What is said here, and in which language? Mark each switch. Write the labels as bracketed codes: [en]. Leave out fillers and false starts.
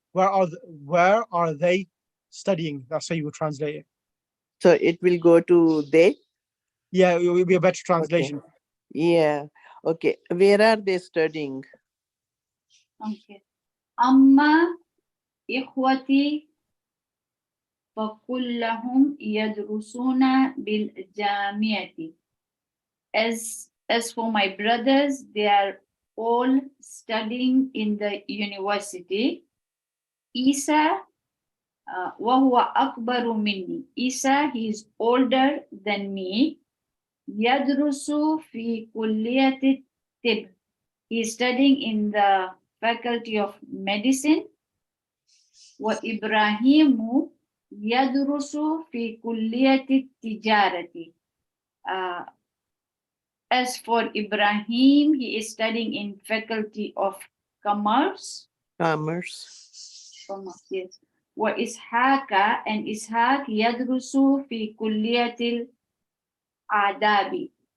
[en] Where are they studying? That's how you would translate it. So it will go to they? Yeah, it will be a better translation. Okay. Yeah. Okay. Where are they studying? Okay. [ar] أما إخوتي فكلهم يدرسون بالجامعة. [en] As for my brothers, they are all studying in the university. [ar] Isa وهو أكبر مني. [en] Isa, he is older than me. يدرس في كلية الطب. He is studying in the faculty of medicine. [ar] وإبراهيم يدرس في كلية التجارة. [en] As for Ibrahim, he is studying in faculty of commerce. Commerce, yes. [ar] وإسحاق and إسحاق يدرس في كلية الآداب.